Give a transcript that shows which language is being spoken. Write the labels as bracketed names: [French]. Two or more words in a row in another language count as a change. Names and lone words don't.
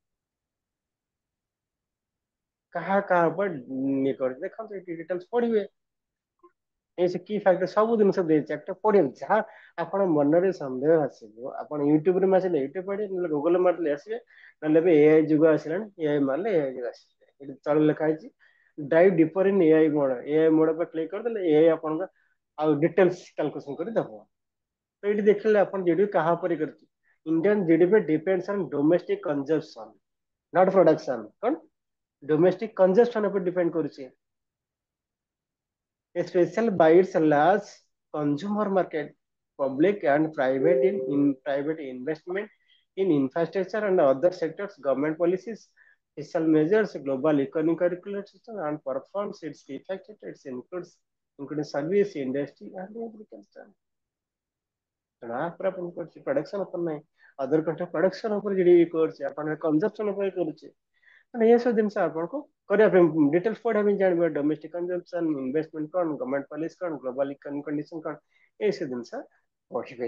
[Odia] କାହା କାହା ଉପରେ ଇଏ କରି ଦେଖନ୍ତୁ, ଏଠି ଡିଟେଲ୍ସ ପଢିବେ, ଏ ସେ କି ଫ୍ୟାକ୍ଟର ସବୁ ଜିନିଷ ଦେଇଛି, একটা ପଢିବେ, ଯାହା ଆପଣ ମନରେ ସନ୍ଦେହ ଆସିବ ଆପଣ ୟୁଟ୍ୟୁବରେ ମାରିଲେ ୟୁଟ୍ୟୁବ ପଢିବେ, ନହେଲେ ଗୁଗଲ ମାରିଲେ ଆସିବେ, ନହେଲେ ଏବେ ଏଆଇ ଯୁଗ ଆସିଲାଣି, ଏଆଇ ମାରିଲେ ଏଆଇ ଯୁଗ ଆସିବେ, ଏଠି ତଳେ ଲେଖା ହେଇଛି [English] Dive deeper in AI mode, AI mode [Odia] ଉପରେ କ୍ଲିକ୍ କରିଦେଲେ ଏଆଇ ଆପଣଙ୍କ ଆଉ [English] details calculation [Odia] କରି ଦବ। ତ ଏଇଠି ଦେଖିଲେ ଆପଣ ଜିଡିପି କାହା ଉପରେ କରୁଛି, [English] Indian GDP depends on domestic consumption not production, [Odia] କଣ [English] domestic consumption [Odia] ଉପରେ ଡିପେଣ୍ଡ କରୁଛି, [English] especially by its large consumer market, public and private investment in infrastructure and other sectors, government policies, fiscal measures, global economic regulation, and performs its key factors. It includes including service, industry, and agriculture. [Odia] ତେଣୁ ଆ ଉପରେ ଆପଣ କରୁଛି ପ୍ରଡକ୍ସନ ଉପରେ ନାହିଁ, [English] other country [Odia] ପ୍ରଡକ୍ସନ ଉପରେ ଜିଡିପି କରୁଛି, ଆପଣ କନଜମ୍ପସନ ଉପରେ କରୁଛି, ମାନେ ଏସବୁ ଜିନିଷ ଆପଣଙ୍କୁ କରିବା ପାଇଁ ଡିଟେଲ୍ସ ପଢିବା ପାଇଁ ଜାଣିବା, [English] domestic consumption, investment [Odia] କଣ, [English] government policy [Odia] କଣ, [English] global economic condition [Odia] କଣ, ଏସବୁ ଜିନିଷ ପଢିବେ।